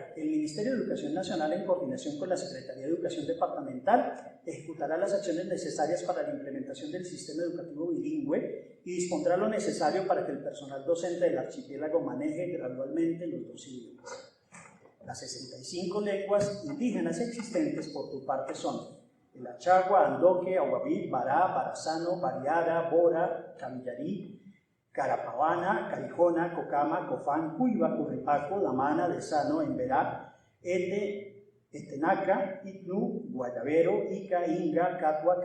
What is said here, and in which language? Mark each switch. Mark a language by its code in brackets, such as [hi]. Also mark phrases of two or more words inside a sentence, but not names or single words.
[es] El Ministerio de Educación Nacional, en coordinación con la Secretaría de Educación Departamental, ejecutará las acciones necesarias para la implementación del sistema educativo bilingüe y dispondrá lo necesario para que el personal docente del archipiélago maneje gradualmente los dos idiomas. Las 65 lenguas indígenas existentes por tu parte son el achagua, andoque, aguaví, bará, barazano, bariara, bora, camillarí, carapavana, carijona, cocama, cofán, cuiva, curripaco, damana, desano, emberá, etenaca, itnu, guayabero, ica, inga, catua,